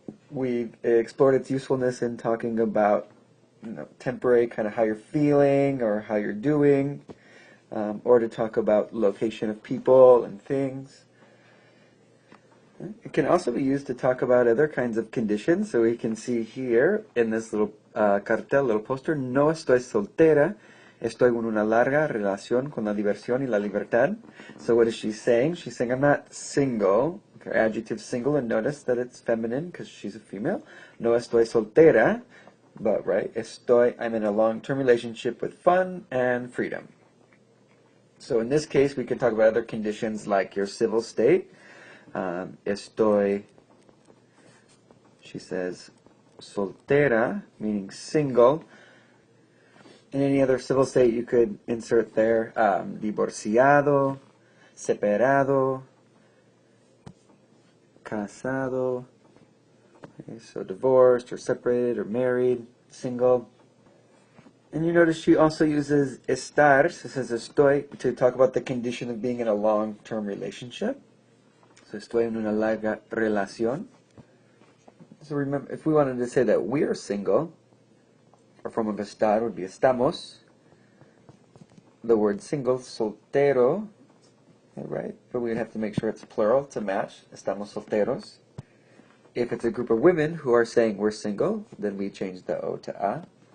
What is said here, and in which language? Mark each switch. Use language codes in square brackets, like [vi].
[en] We've explored its usefulness in talking about, temporary, kind of how you're feeling or how you're doing, or to talk about location of people and things. It can also be used to talk about other kinds of conditions. So we can see here in this little cartel, little poster, [es] no estoy soltera, estoy en una larga relación con la diversión y la libertad. [en] So what is she saying? She's saying, I'm not single. Okay, adjective single, and notice that it's feminine because she's a female. [es] No estoy soltera, [en] but right, I'm in a long-term relationship with fun and freedom. So in this case, we can talk about other conditions like your civil state. Estoy, she says, soltera, meaning single. In any other civil state, you could insert there divorciado, separado, casado. Okay, so divorced or separated or married, single. And you notice she also uses estar, so says estoy, to talk about the condition of being in a long-term relationship. [es] So estoy en una larga relación. [en] So remember, if we wanted to say that we're single, our form of estar would be estamos. The word single, soltero, right? But we'd have to make sure it's plural to match. [es] Estamos solteros. [en] If it's a group of women who are saying we're single, then we change the O to A.